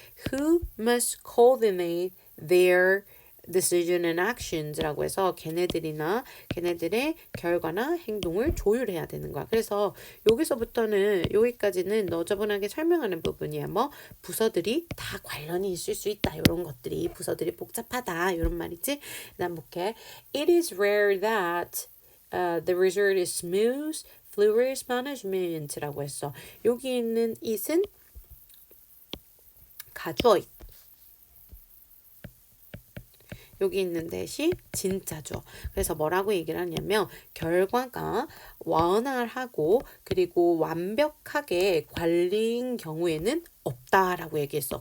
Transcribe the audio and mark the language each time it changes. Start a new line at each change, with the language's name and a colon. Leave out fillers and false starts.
English: Who must coordinate their decision and actions
Korean: 라고 해서 걔네들의 결과나 행동을 조율해야 되는 거야. 그래서 여기서부터는 여기까지는 너저분하게 설명하는 부분이야. 뭐 부서들이 다 관련이 있을 수 있다. 이런 것들이 부서들이 복잡하다. 이런 말이지. 그다음 볼게.
English: It is rare that the result is smooth, fluid management
Korean: 라고 했어. 여기 있는 it은 가주어 여기 있는 대시 진짜죠. 그래서 뭐라고 얘기를 하냐면 결과가 원활하고 그리고 완벽하게 관리인 경우에는 없다라고 얘기했어.